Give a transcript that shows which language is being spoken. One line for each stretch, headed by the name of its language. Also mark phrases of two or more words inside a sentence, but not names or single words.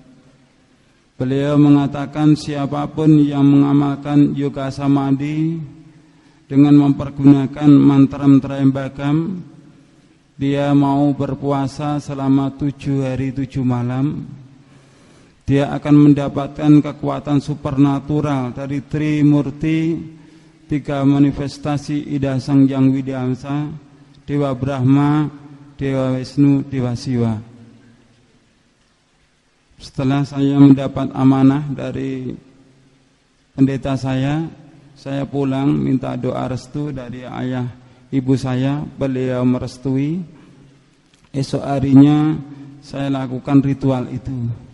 Indonesian: Beliau mengatakan siapapun yang mengamalkan yoga samadhi dengan mempergunakan mantra-mantra Embagam, dia mau berpuasa selama 7 hari 7 malam, dia akan mendapatkan kekuatan supernatural dari Trimurti, 3 manifestasi Ida Sang Hyang Widyamsa, Dewa Brahma, Dewa Wisnu, Dewa Siwa. Setelah saya mendapat amanah dari pendeta saya pulang minta doa restu dari ayah ibu saya. Beliau merestui. Esok harinya saya lakukan ritual itu.